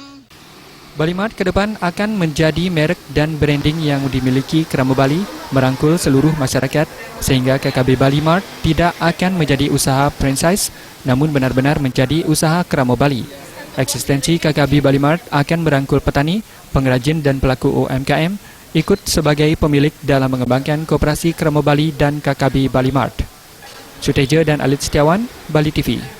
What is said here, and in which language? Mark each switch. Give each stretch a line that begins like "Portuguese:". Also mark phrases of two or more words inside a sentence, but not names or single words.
Indonesian: Bali Mart ke depan akan menjadi merek dan branding yang dimiliki Kramo Bali, merangkul seluruh masyarakat, sehingga KKB Bali Mart tidak akan menjadi usaha franchise, namun benar-benar menjadi usaha Kramo Bali. Eksistensi KKB Bali Mart akan merangkul petani, pengrajin dan pelaku UMKM ikut sebagai pemilik dalam mengembangkan Koperasi Kramo Bali dan KKB Bali Mart. Suteja dan Alit Setiawan, Bali TV.